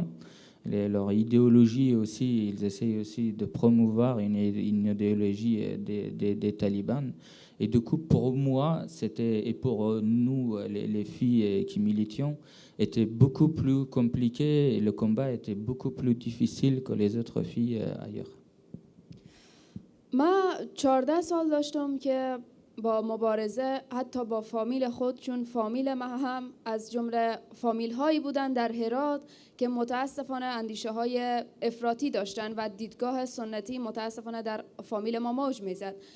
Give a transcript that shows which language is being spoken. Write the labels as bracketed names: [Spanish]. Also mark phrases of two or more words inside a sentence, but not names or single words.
[French] Leur idéologie aussi, ils essayent aussi de promouvoir une idéologie des talibans. Et du coup, pour moi, et pour nous, les filles qui militions, était beaucoup plus compliqué et le combat était beaucoup plus difficile que les autres filles ailleurs. [Persian] ما 14 سال داشتم که با مبارزه حتی با فامیل خود، چون فامیل ما هم از جمله فامیل هایی بودن در هرات که متاسفانه اندیشه های افراطی داشتن و دیدگاه سنتی متاسفانه در فامیل ما موج میزد.